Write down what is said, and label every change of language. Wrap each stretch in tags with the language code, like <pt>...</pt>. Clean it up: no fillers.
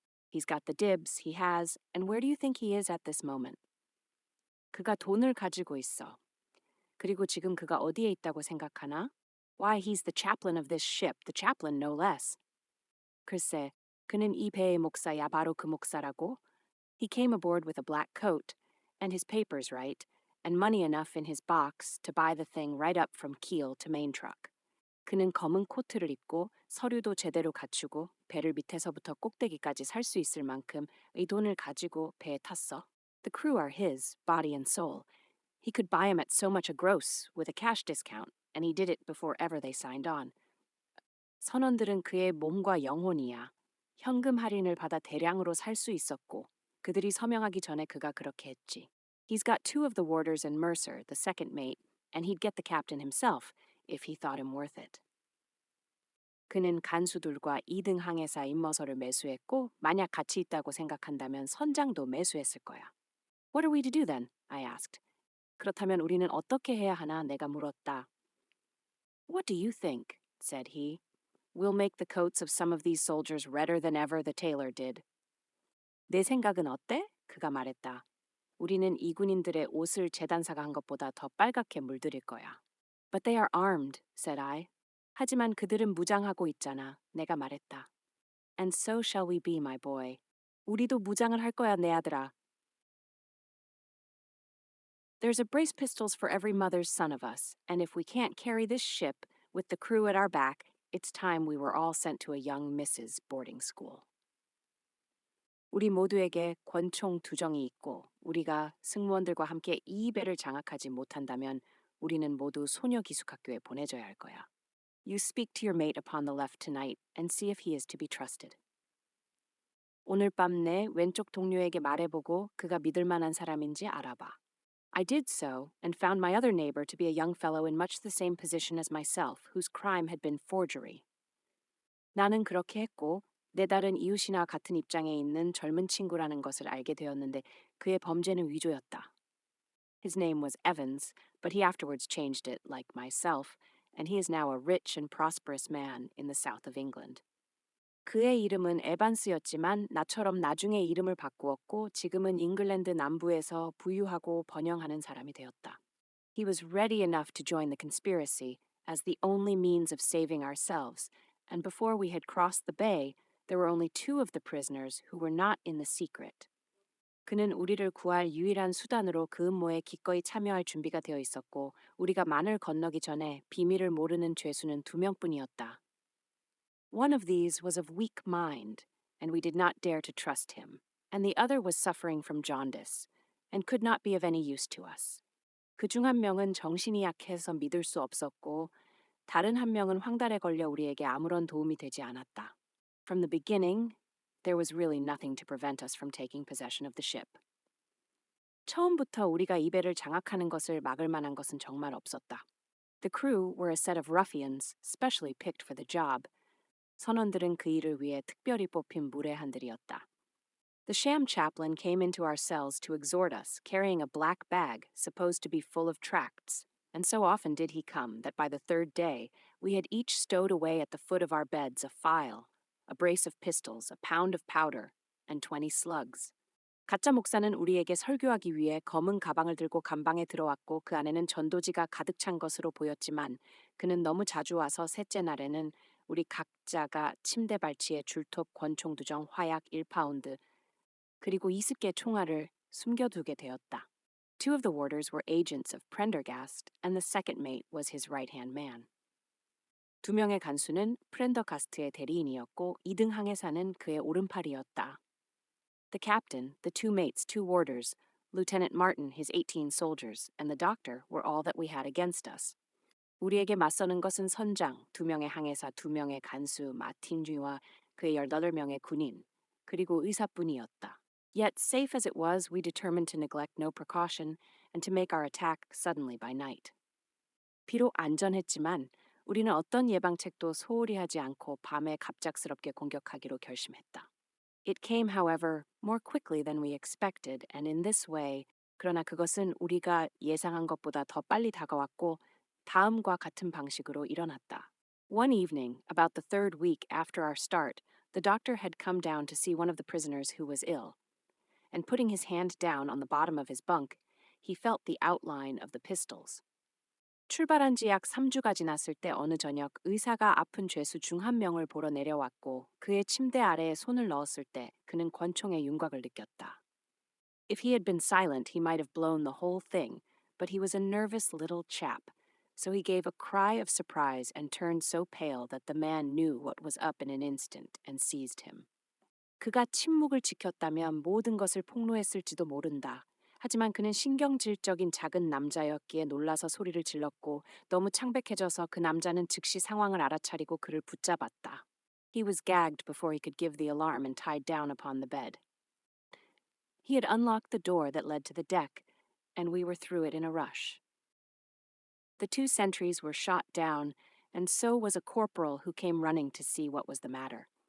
<en>He's got the dibs, he has, and where do you think he is at this moment?</en> <ko>그가 돈을 가지고 있어. 그리고 지금 그가 어디에 있다고 생각하나?</ko> <en>Why, he's the chaplain of this ship, the chaplain no less.</en> <ko>글쎄, 그는 이 배의 목사야, 바로 그 목사라고.</ko> <en>He came aboard with a black coat, and his papers right, and money enough in his box to buy the thing right up from keel to main truck.</en> <ko>그는 검은 코트를 입고 서류도 제대로 갖추고 배를 밑에서부터 꼭대기까지 살 수 있을 만큼 의 돈을 가지고 배에 탔어.</ko> <en>The crew are his, body and soul. He could buy 'em at so much a gross with a cash discount, and he did it before ever they signed on.</en> <ko>선원들은 그의 몸과 영혼이야. 현금 할인을 받아 대량으로 살 수 있었고 그들이 서명하기 전에 그가 그렇게 했지.</ko> <en>He's got two of the warders and Mercer, the second mate, and he'd get the captain himself if he thought him worth it.</en> <ko>그는 간수들과 2등 항해사 임머서를 매수했고 만약 가치 있다고 생각한다면 선장도 매수했을 거야.</ko> <en>What are we to do then? I asked.</en> <ko>그렇다면 우리는 어떻게 해야 하나? 내가 물었다.</ko> <en>What do you think? said he. We'll make the coats of some of these soldiers redder than ever the tailor did.</en> <ko>내 생각은 어때? 그가 말했다. 우리는 이 군인들의 옷을 재단사가 한 것보다 더 빨갛게 물들일 거야.</ko> <en>But they are armed, said I.</en> <ko>하지만 그들은 무장하고 있잖아. 내가 말했다.</ko> <en>And so shall we be, my boy.</en> <ko>우리도 무장을 할 거야, 내 아들아.</ko> <en>There's a brace pistols for every mother's son of us, and if we can't carry this ship with the crew at our back, it's time we were all sent to a young Mrs. boarding school.</en> <ko>우리 모두에게 권총 두 정이 있고 우리가 승무원들과 함께 이 배를 장악하지 못한다면 우리는 모두 소녀 기숙학교에 보내져야 할 거야.</ko> <en>You speak to your mate upon the left tonight and see if he is to be trusted.</en> <ko>오늘 밤 내 왼쪽 동료에게 말해보고 그가 믿을 만한 사람인지 알아봐.</ko> <en>I did so and found my other neighbor to be a young fellow in much the same position as myself, whose crime had been forgery.</en> <ko>나는 그렇게 했고 내 다른 이웃이나 같은 입장에 있는 젊은 친구라는 것을 알게 되었는데 그의 범죄는 위조였다.</ko> <en>His name was Evans, but he afterwards changed it, like myself, and he is now a rich and prosperous man in the south of England.</en> <ko>그의 이름은 에반스였지만 나처럼 나중에 이름을 바꾸었고 지금은 잉글랜드 남부에서 부유하고 번영하는 사람이 되었다.</ko> <en>He was ready enough to join the conspiracy as the only means of saving ourselves, and before we had crossed the bay, there were only two of the prisoners who were not in the secret.</en> <ko>그는 우리를 구할 유일한 수단으로 그 음모에 기꺼이 참여할 준비가 되어 있었고 우리가 만을 건너기 전에 비밀을 모르는 죄수는 두 명뿐이었다.</ko> <en>One of these was of weak mind, and we did not dare to trust him, and the other was suffering from jaundice, and could not be of any use to us.</en> <ko>그중 한 명은 정신이 약해서 믿을 수 없었고 다른 한 명은 황달에 걸려 우리에게 아무런 도움이 되지 않았다.</ko> <en>From the beginning, there was really nothing to prevent us from taking possession of the ship.</en> <ko>처음부터 우리가 이 배를 장악하는 것을 막을 만한 것은 정말 없었다.</ko> <en>The crew were a set of ruffians, specially picked for the job.</en> <ko>선원들은 그 일을 위해 특별히 뽑힌 무례한들이었다.</ko> <en>The sham chaplain came into our cells to exhort us, carrying a black bag supposed to be full of tracts, and so often did he come that by the third day we had each stowed away at the foot of our beds a file, a brace of pistols, a pound of powder, and 20 slugs.</en> <ko>가짜 목사는 우리에게 설교하기 위해 검은 가방을 들고 감방에 들어왔고 그 안에는 전도지가 가득 찬 것으로 보였지만 그는 너무 자주 와서 셋째 날에는 우리 각자가 침대 발치에 줄톱 권총 두정 화약 1파운드 그리고 20개 총알을 숨겨두게 되었다.</ko> <en>Two of the warders were agents of Prendergast, and the second mate was his right-hand man.</en> <ko>두 명의 간수는 프렌더가스트의 대리인이었고 2등 항해사는 그의 오른팔이었다.</ko> <en>The captain, the two mates, two warders, Lieutenant Martin, his 18 soldiers, and the doctor were all that we had against us.</en> <ko>우리에게 맞서는 것은 선장, 2명의 항해사, 2명의 간수, 마틴주와 그의 18명의 군인, 그리고 의사뿐이었다.</ko> <en>Yet, safe as it was, we determined to neglect no precaution and to make our attack suddenly by night.</en> <ko>비록 안전했지만 우리는 어떤 예방책도 소홀히 하지 않고 밤에 갑작스럽게 공격하기로 결심했다.</ko> <en>It came, however, more quickly than we expected, and in this way,</en> <ko>그러나 그것은 우리가 예상한 것보다 더 빨리 다가왔고 다음과 같은 방식으로 일어났다.</ko> <en>One evening, about the third week after our start, the doctor had come down to see one of the prisoners who was ill, and putting his hand down on the bottom of his bunk, he felt the outline of the pistols.</en> <ko>출발한 지 약 3주가 지났을 때 어느 저녁 의사가 아픈 죄수 중 한 명을 보러 내려왔고 그의 침대 아래에 손을 넣었을 때 그는 권총의 윤곽을 느꼈다.</ko> <en>If he had been silent, he might have blown the whole thing, but he was a nervous little chap, so he gave a cry of surprise and turned so pale that the man knew what was up in an instant and seized him.</en> <ko>그가 침묵을 지켰다면 모든 것을 폭로했을지도 모른다. 하지만 그는 신경질적인 작은 남자였기에 놀라서 소리를 질렀고 너무 창백해져서 그 남자는 즉시 상황을 알아차리고 그를 붙잡았다.</ko> <en>He was gagged before he could give the alarm and tied down upon the bed. He had unlocked the door that led to the deck, and we were through it in a rush. The two sentries were shot down, and so was a corporal who came running to see what was the matter.</en>